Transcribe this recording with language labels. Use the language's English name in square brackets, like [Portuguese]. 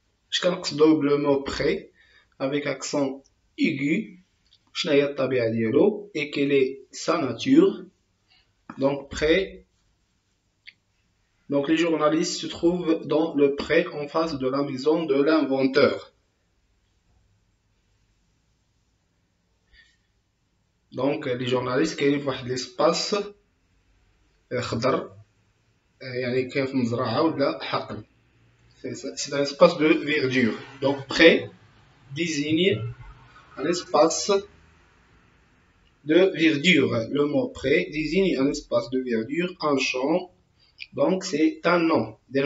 [French] Je [Arabic] كنقصدو [French] le mot prêt avec accent aigu. [Arabic] شنو هي الطبيعة ديالو [French] et quelle est sa nature? Donc prêt. Donc les journalistes se trouvent dans le pré en face de la maison de l'inventeur. Donc les journalistes [Arabic] كاينين في واحد l'espace خضر يعني كاين في مزرعة ولا حقل. [French] C'est un espace de verdure. Donc pré désigne un espace de verdure. Le mot pré désigne un espace de verdure, un champ. Donc c'est un nom.